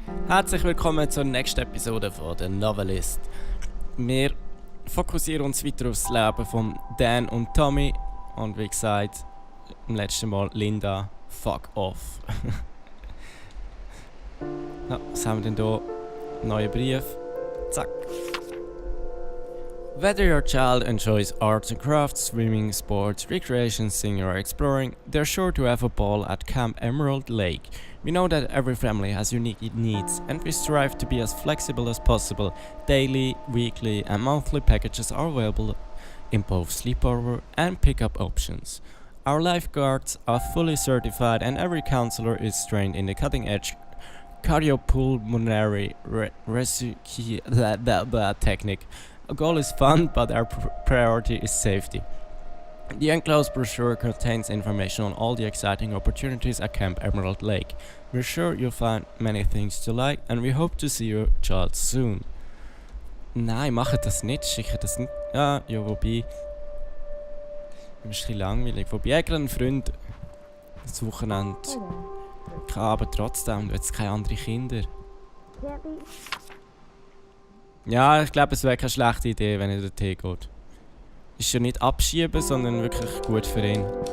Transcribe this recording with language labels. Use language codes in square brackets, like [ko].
[de] Herzlich willkommen zur nächsten Episode von der Novelist. Wir fokussieren uns weiter aufs Leben von Dan und Tommy und wie gesagt, im letzten Mal Linda, [en] fuck off. [de] Ja, was haben wir denn hier? Neuer Brief. Zack. [en] Whether your child enjoys arts and crafts, swimming, sports, recreation, singing or exploring, they're sure to have a ball at Camp Emerald Lake. We know that every family has unique needs and we strive to be as flexible as possible. Daily, weekly and monthly packages are available in both sleepover and pickup options. Our lifeguards are fully certified and every counselor is trained in the cutting-edge cardiopulmonary technique. Our goal is fun, but our priority is safety. The enclosed brochure contains information on all the exciting opportunities at Camp Emerald Lake. We're sure you'll find many things to like and we hope to see your child soon. [de] Nein, macht das nicht, schickt das nicht. Ja, wobei. Das ist ein bisschen langweilig. Wobei ich einen Freund das Wochenende kann, aber trotzdem, du hast keine anderen Kinder. Ja, ich glaube, es wäre keine schlechte Idee, wenn er den Tee geht. Ist ja nicht abschieben, sondern wirklich gut für ihn.